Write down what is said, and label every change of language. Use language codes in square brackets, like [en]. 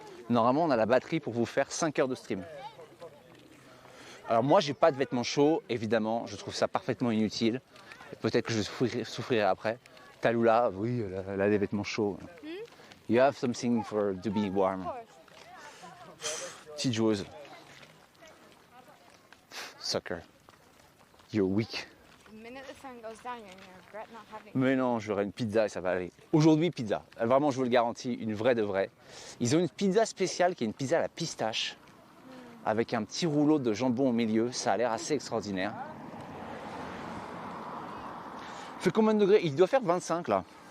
[fr] Normalement, on a la batterie pour vous faire 5 heures de stream. Alors moi, j'ai pas de vêtements chauds, évidemment. Je trouve ça parfaitement inutile. Peut-être que je souffrirai après. Talula, oui, elle a des vêtements chauds. [en] You have something to be warm. [fr] Petite joueuse. [en] Sucker. You're weak. The minute the sun goes down, you're gonna regret not having. [fr] Mais non, j'aurai une pizza et ça va aller. Aujourd'hui, pizza. Vraiment, je vous le garantis, une vraie de vraie. Ils ont une pizza spéciale qui est une pizza à la pistache, avec un petit rouleau de jambon au milieu. Ça a l'air assez extraordinaire. Il fait combien de degrés? Il doit faire 25 là.